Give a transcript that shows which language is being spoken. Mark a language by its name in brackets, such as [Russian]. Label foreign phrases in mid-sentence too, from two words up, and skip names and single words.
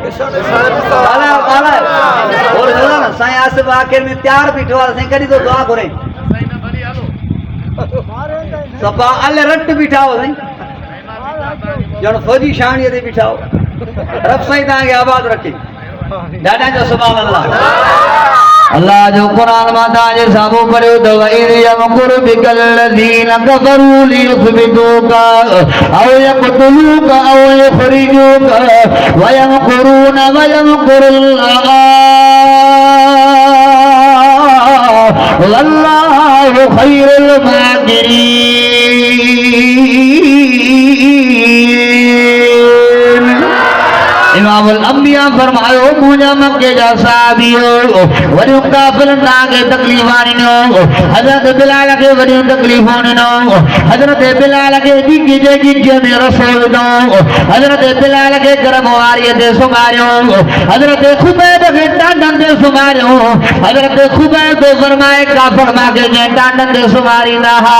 [Sindhi] ॻाल्हायो साईं आसिफ आख़िर में तयार बीठो आहे साईं कॾहिं तो दुआ घुरे सफ़ा अल रट बीठा हो साईं ॼण फौजी शाणीअ ते बीठा हो रब साईं तव्हांखे आबाद रखे ॾाढा जो [Arabic] سبحان الله [Sindhi] अल्लाह जो कुरान मां तव्हांजे साम्हूं पढ़ियो त [Arabic] وإذ يمكر بك الذين كفروا ليثبتوك أو يقتلوك أو يخرجوك ويمكرون ويمكر الله والله خير الماكرين [Sindhi] इमामुल अंबिया फरमायो मुंहिंजा मक्के जा साहबियो वॾियूं काफ़िरनि तव्हांखे तकलीफ़ ॾिनो हज़रत बिलाल खे वॾियूं तकलीफ़ूं ॾिनो हज़रत बिलाल खे गिज में रसो विधो हज़रत बिलाल खे गरम वारीअ ते सुम्हारियो हज़रत ख़ुबैब खे टांडनि ते सुम्हारियो हज़रत ख़ुबैब फरमाए काफ़िर मांखे जंहिं टांडनि ते सुम्हारींदा हुआ